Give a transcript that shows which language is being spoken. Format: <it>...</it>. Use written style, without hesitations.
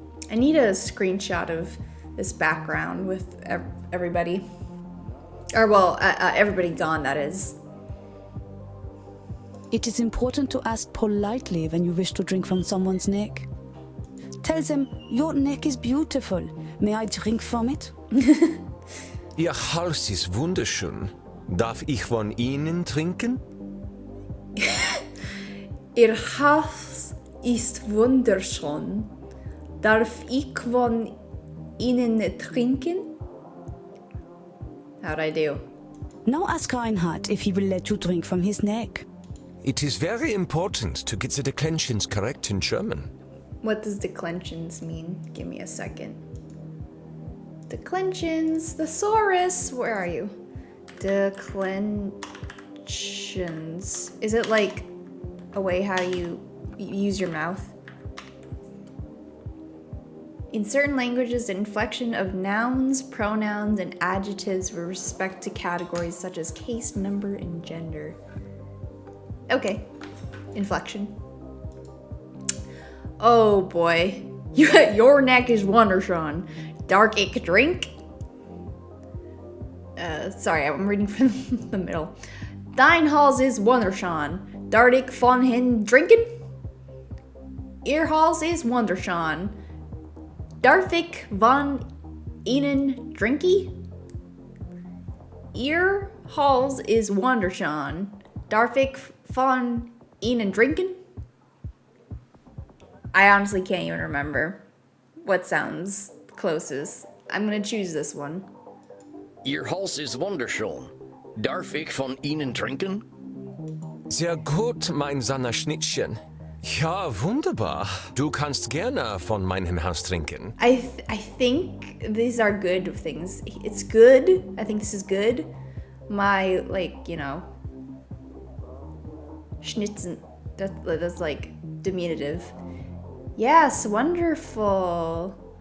<en>I need a screenshot of this background with everybody. Or well, everybody gone. That is. It is important to ask politely when you wish to drink from someone's neck. Tell them, your neck is beautiful. May I drink from it?</en> <de>Ihr Hals ist wunderschön. Darf ich von Ihnen trinken? Ihr Haus ist wunderschön. Darf ich von Ihnen trinken?</de> <en>How'd I do? Now ask Reinhard if he will let you drink from his neck. It is very important to get the declensions correct in German. What does declensions mean? Give me a second. Declensions, thesaurus. Where are you? Declensions. Is it like a way how you use your mouth? In certain languages, the inflection of nouns, pronouns, and adjectives with respect to categories such as case, number, and gender. Okay, inflection. Oh boy, your neck is wunderschön. Dark ich drink. Sorry, I'm reading from the middle.</en> <de>Dein Hals ist wunderschön. Darf ich von hin trinken? Ihr Hals ist wunderschön. Darf ich von Ihnen trinken? Ihr Hals ist wunderschön. Darf ich von Ihnen trinken?</de> <en>I honestly can't even remember what sounds closest. I'm gonna choose this one.</en> <de>Ihr Hals ist wunderschön. Darf ich von Ihnen trinken? Sehr gut, mein Schnittchen. Ja, wunderbar. Du kannst gerne von meinem Haus trinken.</de> <en>I think these are good things. It's good. I think this is good. My, schnitzen. That's like diminutive. Yes, wonderful.</en>